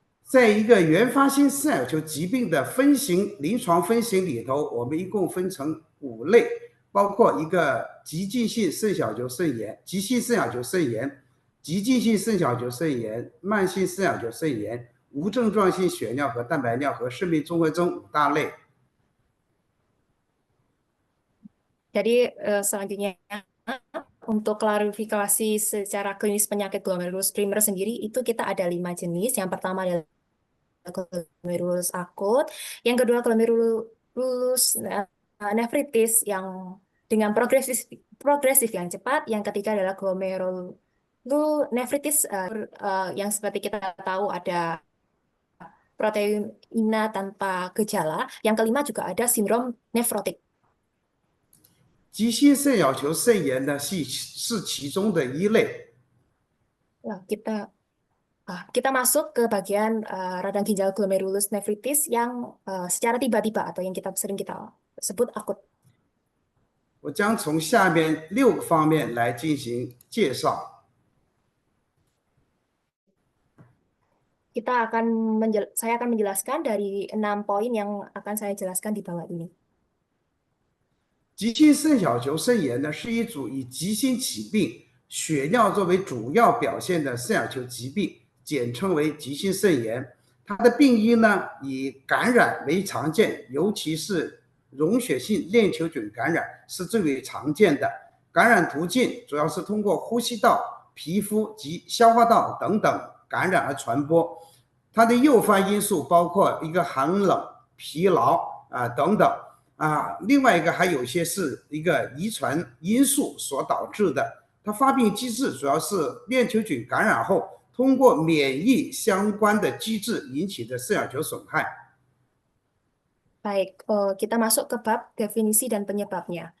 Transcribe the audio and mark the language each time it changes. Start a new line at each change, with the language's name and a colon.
Chinese: 在一个原发性肾小球疾病的临床分型里头，我们一共分成5类，包括一个急性性肾小球肾炎、急性肾小球肾炎、急性性肾小球肾炎、慢性肾小球肾炎、无症状性血尿和蛋白尿和肾病综合征5大类。
Indonesian: Jadi selanjutnya untuk klarifikasi secara klinis penyakit glomerulus primer sendiri itu kita ada 5 jenis. Yang pertama adalah glomerulus akut, yang kedua glomerulus nefritis yang dengan progresif yang cepat, yang ketiga adalah glomerulonefritis yang seperti kita tahu ada proteinina tanpa gejala, yang kelima juga ada sindrom nefrotik.
Chinese: 急性肾小球肾炎呢是其中的一类。
Indonesian: Kita masuk ke bagian radang ginjal glomerulus nefritis yang secara tiba-tiba atau yang sering kita sebut akut.
Chinese: 我将从下面6个方面来进行介绍。
Indonesian: saya akan menjelaskan dari 6 poin yang akan saya jelaskan di bawah ini.
Chinese: 急性肾小球肾炎呢，是一组以急性起病、血尿作为主要表现的肾小球疾病，简称为急性肾炎。它的病因呢，以感染为常见，尤其是溶血性链球菌感染是最为常见的。感染途径主要是通过呼吸道、皮肤及消化道等等感染而传播。它的诱发因素包括一个寒冷、疲劳等等。另外一个还有一些是一个遗传因素所导致的，它发病机制主要是链球菌感染后，通过免疫相关的机制引起的肾小球损害。
Indonesian: Baik, kita masuk ke bab definisi dan penyebabnya.